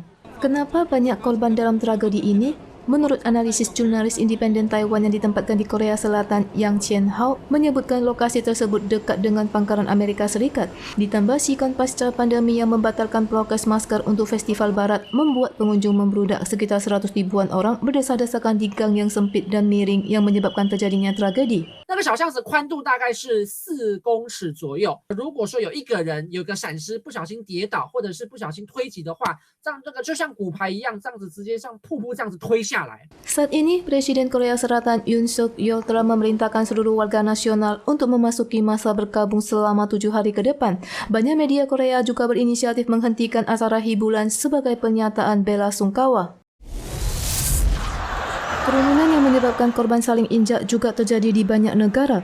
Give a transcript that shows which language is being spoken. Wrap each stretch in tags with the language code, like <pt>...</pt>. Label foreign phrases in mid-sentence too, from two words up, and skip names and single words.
<id>Kenapa banyak korban dalam tragedi ini? Menurut analisis jurnalis independen Taiwan yang ditempatkan di Korea Selatan, Yang Chen-hao menyebutkan lokasi tersebut dekat dengan pangkalan Amerika Serikat. Ditambah siklon pasca pandemi yang membatalkan prokes masker untuk festival barat membuat pengunjung membludak sekitar 100 ribuan orang berdesak-desakan di gang yang sempit dan miring yang menyebabkan terjadinya tragedi.</id> <zh>那个小巷子宽度大概是4公尺左右。如果说有一个人有个闪失，不小心跌倒，或者是不小心推挤的话，这样这个就像骨牌一样，这样子直接像瀑布这样子推下来。</zh> <id>Saat ini, Presiden Korea Selatan Yoon Suk Yeol telah memerintahkan seluruh warga nasional untuk memasuki masa berkabung selama 7 hari ke depan. Banyak media Korea juga berinisiatif menghentikan acara hiburan sebagai pernyataan bela sungkawa. Kerumunan yang menyebabkan korban saling injak juga terjadi di banyak negara.</id>